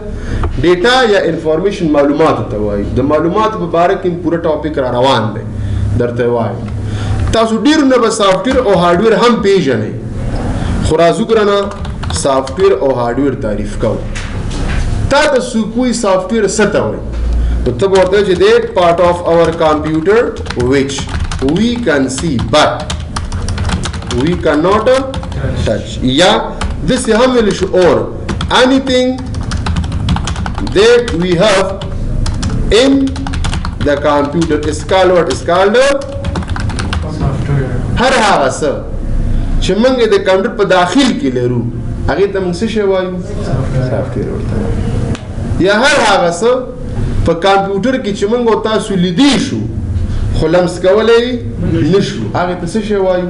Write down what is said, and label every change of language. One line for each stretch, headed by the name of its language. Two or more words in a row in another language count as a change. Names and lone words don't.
Pashto: ډیټا یا انفارمیشن معلومات ته وایي. د معلوماتو په باره کې پوره ټاپک را روان دی درته وایي. تاسو ډېرو نه به سافټویر او هارډویر هم پیژنئ، خو راځو ګرانه سافټویر او هارډویر تعریف کوو. تا ته څوک وایي سافټویر څه ته وایي؟ نو ته به ورته وایي چې
English: that part of our computer which we can see but we cannot touch.
Pashto: یا داسې هم ویلی شو
English: or anything that we have in the computer is called what? Is called
Pashto: هر هغه څه چې موږ د کمپیوټر په داخل کې لرو هغې ته موږ څه شی وایو؟ سافټویر ورته وایو. یا هر هغه څه په کمپیوټر کې چې موږ او تاسو لیدی شو خو لمس کولی نه شو، هغې ته څه شی وایو؟